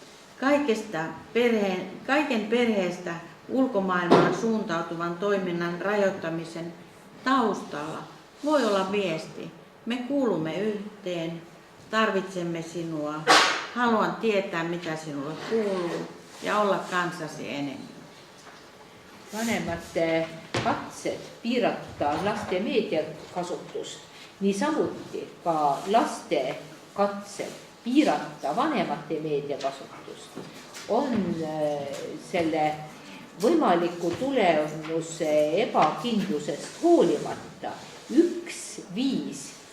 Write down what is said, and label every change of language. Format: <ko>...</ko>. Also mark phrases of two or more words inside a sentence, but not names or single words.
<fi>Kaiken perheestä ulkomaailmaan suuntautuvan toiminnan rajoittamisen taustalla voi olla viesti: me kuulumme yhteen, tarvitsemme sinua, haluan tietää mitä sinulle kuuluu ja olla kanssasi enemmän.</fi> <et>Vanemate katsed piirata laste meediakasutust, niisamuti ka laste katsed piirata vanemate meediakasutust on selle võimaliku tulemuse ebakindlusest hoolimata üks viis</et>